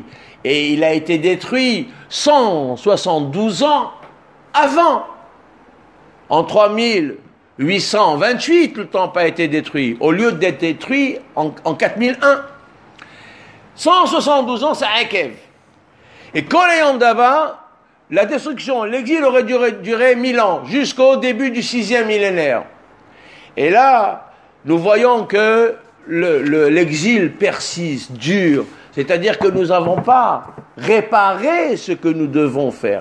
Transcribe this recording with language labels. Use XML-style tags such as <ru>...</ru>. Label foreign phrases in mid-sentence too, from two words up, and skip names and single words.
<fr>Et il a été détruit 172 ans avant. En 3828, le temple a été détruit, au lieu d'être détruit en 4001. 172 ans, c'est Akev.</fr> <he>Et כל היום דוה,</he> <fr>la destruction, l'exil aurait duré 1000 ans, jusqu'au début du 6e millénaire. Et là, nous voyons que l'exil persiste, dure, c'est-à-dire que nous n'avons pas réparé ce que nous devons faire.</fr>